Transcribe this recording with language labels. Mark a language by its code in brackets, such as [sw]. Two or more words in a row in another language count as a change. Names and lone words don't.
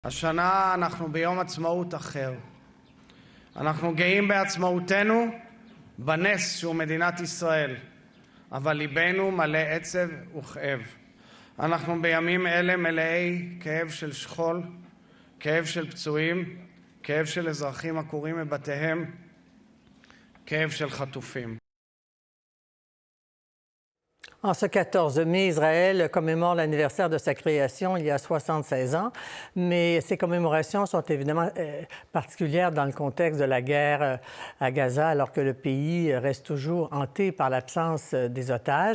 [he] השנה אנחנו ביום עצמאות אחר. אנחנו גאים בעצמאותנו, בנס שהוא מדינת ישראל, אבל ליבנו מלא עצב וכאב. אנחנו בימים אלה מלאי כאב של שכול, כאב של פצועים, כאב של אזרחים עקורים מבתיהם, כאב של חטופים. [fr] En ce 14 mai, Israël commémore l'anniversaire de sa création il y a 76 ans, mais ces commémorations sont évidemment particulières dans le contexte de la guerre à Gaza, alors que le pays reste toujours hanté par l'absence des otages.